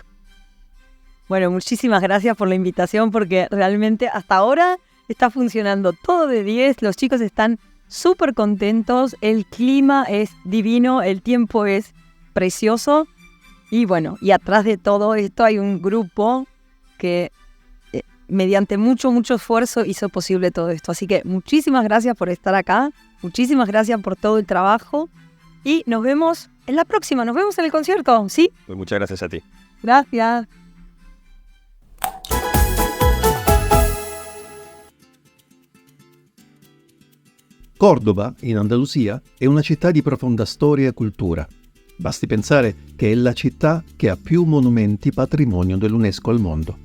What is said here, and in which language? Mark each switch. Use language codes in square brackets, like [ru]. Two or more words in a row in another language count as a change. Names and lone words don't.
[es] Bueno, muchísimas gracias por la invitación porque realmente hasta ahora está funcionando todo de 10, los chicos están súper contentos, el clima es divino, el tiempo es precioso Y bueno, y atrás de todo esto hay un grupo que mediante mucho esfuerzo hizo posible todo esto. Así que muchísimas gracias por estar acá, muchísimas gracias por todo el trabajo y nos vemos en la próxima, nos vemos en el concierto, ¿sí? Pues muchas gracias a ti. Gracias. [it] Cordova, in Andalusia, è una città di profonda storia e cultura. Basti pensare che è la città che ha più monumenti patrimonio dell'UNESCO al mondo.